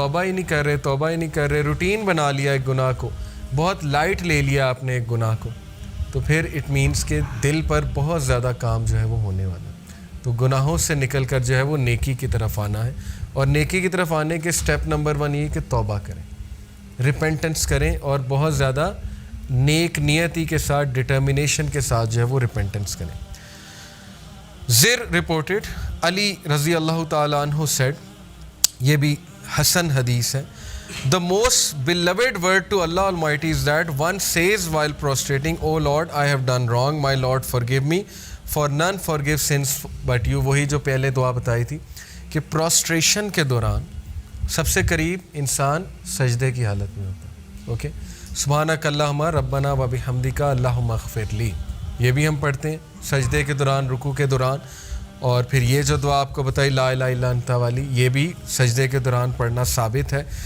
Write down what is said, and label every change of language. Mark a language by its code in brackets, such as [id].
[ur] توبہ ہی نہیں کر رہے، روٹین بنا لیا ایک گناہ کو، بہت لائٹ لے لیا آپ نے ایک گناہ کو، تو پھر [en] it means [ur] کہ دل پر بہت زیادہ کام جو ہے وہ ہونے والا ہے. تو گناہوں سے نکل کر جو ہے وہ نیکی کی طرف آنا ہے. اور نیکی کی طرف آنے کے سٹیپ نمبر 1 یہ کہ توبہ کریں، ریپینٹنس کریں، اور بہت زیادہ نیک نیتی کے ساتھ، ڈٹرمنیشن کے ساتھ جو ہے وہ ریپینٹنس کریں. [en] زر رپورٹڈ علی رضی اللہ تعالیٰ عنہ سیڈ، [ur] یہ بھی حسن حدیث ہے، [en] The most beloved word to Allah Almighty is that one says while prostrating, "Oh Lord, I have done wrong. My Lord, forgive me. For none forgive sins but you." [ur] وہی جو پہلے دعا بتائی تھی کہ پروسٹریشن کے دوران سب سے قریب انسان سجدے کی حالت میں ہوتا ہے. اوکے، [ar] سبحانک اللہم ربنا و بحمدک اللہم اغفر لی، [ur] یہ بھی ہم پڑھتے ہیں سجدے کے دوران، رکوع کے دوران. اور پھر یہ جو دعا آپ کو بتائی لا الہ الا انت والی، یہ بھی سجدے کے دوران پڑھنا ثابت ہے.